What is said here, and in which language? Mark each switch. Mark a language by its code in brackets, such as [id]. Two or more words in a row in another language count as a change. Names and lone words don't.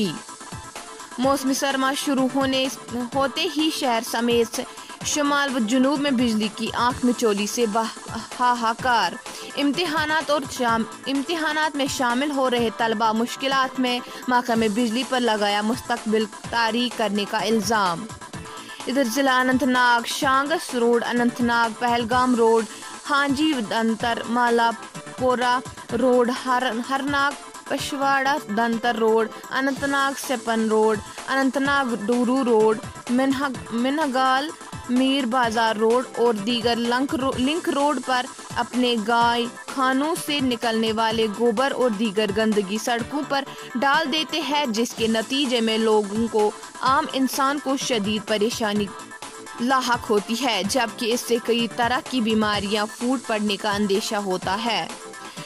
[ur] موسم سرما شروع ہوتے ہی شہر سمیت شمال و جنوب میں بجلی کی آنکھ مچولی سے ہاہاکار۔ امتحانات میں شامل ہو رہے طلبہ مشکلات میں، محکمہ بجلی پر لگایا مستقبل طاری کرنے کا الزام۔ ادھر ضلع اننت ناگ شانگس روڈ، اننت ناگ پہلگام روڈ، ہانجی دنتر مالا پورہ روڈ، ہرناگ پشواڑا دنتر روڈ، اننت ناگ سپن روڈ، اننت ناگ ڈورو روڈ، منہگال میر بازار روڈ اور دیگر لنک روڈ پر اپنے گائے خانوں سے نکلنے والے گوبر اور دیگر گندگی سڑکوں پر ڈال دیتے ہیں، جس کے نتیجے میں لوگوں کو، عام انسان کو شدید پریشانی لاحق ہوتی ہے، جبکہ اس سے کئی طرح کی بیماریاں پھوٹ پڑنے کا اندیشہ ہوتا ہے۔